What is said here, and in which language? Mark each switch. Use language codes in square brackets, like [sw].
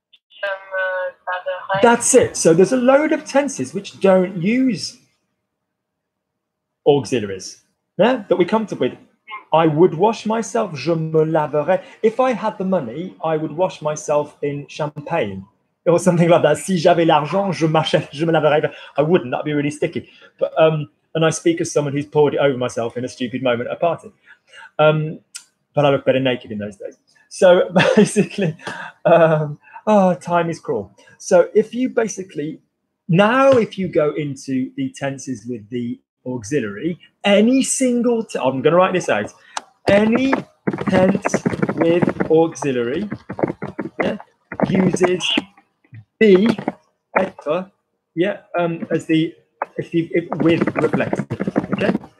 [fr] Je me laverai. [en] That's it. So there's a load of tenses which don't use auxiliaries, yeah, that we come to with. I would wash myself, [fr] je me laverai. [en] If I had the money, I would wash myself in champagne or something like that. [fr] Si j'avais l'argent, je me laverai. [en] I wouldn't. That'd be really sticky. But and I speak as someone who's poured it over myself in a stupid moment at a party. But I look better naked in those days. So basically, time is cruel. So if you basically, now if you go into the tenses with the auxiliary, any single, I'm going to write this out, any tense with auxiliary, yeah, uses be, être, yeah, as the, if with reflexive, okay?